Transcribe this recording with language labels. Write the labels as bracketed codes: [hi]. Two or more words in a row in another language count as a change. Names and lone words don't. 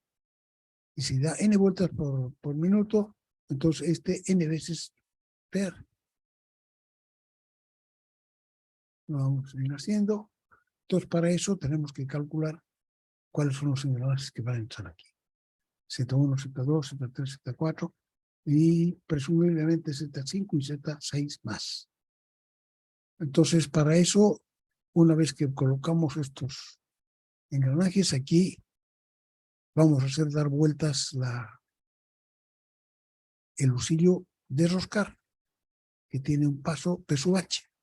[es] Y si da n vueltas por minuto, entonces n veces per. Lo vamos a ir haciendo. Entonces, para eso tenemos que calcular cuáles son los engranajes que van a entrar aquí. Z1, Z2, Z3, Z4 y presumiblemente Z5 y Z6 más. Entonces, para eso, una vez que colocamos estos engranajes aquí, vamos a hacer dar vueltas el husillo de roscar, que tiene un paso P sub H.